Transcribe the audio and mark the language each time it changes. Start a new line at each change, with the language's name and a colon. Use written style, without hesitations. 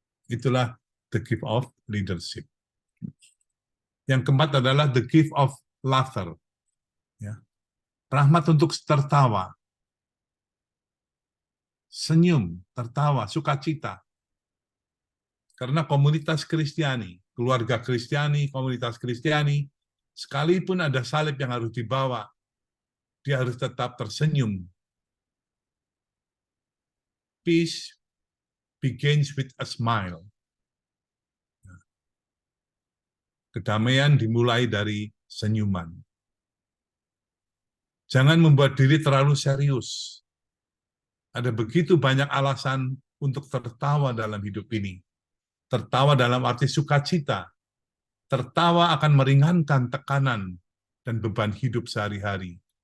Indonesian: Itulah
English: the gift of leadership.
Indonesian: Yang keempat adalah
English: the gift of laughter.
Indonesian: Ya. Rahmat untuk tertawa. Senyum, tertawa, sukacita. Karena komunitas Kristiani, keluarga Kristiani, komunitas Kristiani, sekalipun ada salib yang harus dibawa, dia harus tetap tersenyum.
English: Peace begins with a smile.
Indonesian: Kedamaian dimulai dari senyuman. Jangan membuat diri terlalu serius. Ada begitu banyak alasan untuk tertawa dalam hidup ini. Tertawa dalam arti sukacita. Tertawa akan meringankan tekanan dan beban hidup sehari-hari.